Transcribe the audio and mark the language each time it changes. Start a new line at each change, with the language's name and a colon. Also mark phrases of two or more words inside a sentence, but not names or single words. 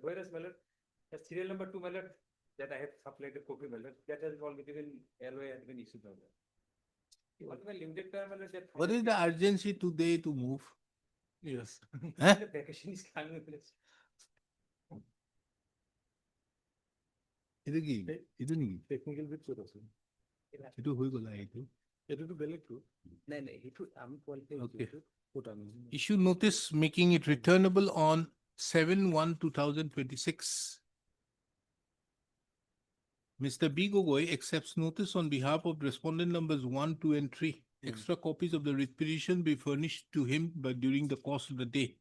English: Whereas, my lord, the serial number 2, my lord, that I have supplied a copy, my lord, that has already been, LOA has been issued, my lord. What my limited time, my lord, that. What is the urgency today to move? Yes. Huh? The vacation is coming, my lord.
Assamese: Itu কি? Itu নেকি?
English: Technical bit
Assamese: ক'ত আছে? Itu হৈ গ'ল এইটো. এইটোতো বেলেগটো। নাই নাই সেইটো আমি qualify
English: Okay.
Assamese: কৰিছো। ক'ত আনো?
English: Issue notice making it returnable on 7/1/2026. Mr. B. Gogoi accepts notice on behalf of respondent numbers 1, 2, and 3. Extra copies of the writ petition be furnished to him but during the course of the day.